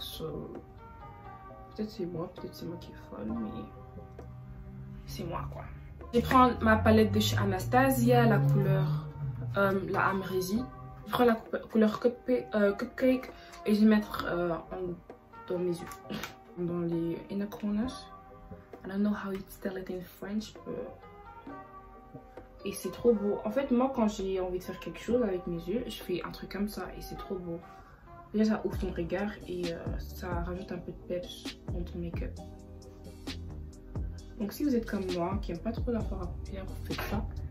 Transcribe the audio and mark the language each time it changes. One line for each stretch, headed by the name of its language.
English: So,
French: peut-être c'est moi qui est folle, mais c'est moi quoi. Je vais prendre ma palette de chez Anastasia, la couleur la Amrezy. Je prends la couleur Cupcake et je vais mettre dans mes yeux, dans les inner corners.
English: I don't know how it's tell it in French.
French: Et c'est trop beau. En fait, moi, quand j'ai envie de faire quelque chose avec mes yeux, je fais un truc comme ça et c'est trop beau. Déjà, ça ouvre ton regard et ça rajoute un peu de peps dans ton make-up. Donc si vous êtes comme moi, qui n'aime pas trop la fard à paupières, vous faites ça.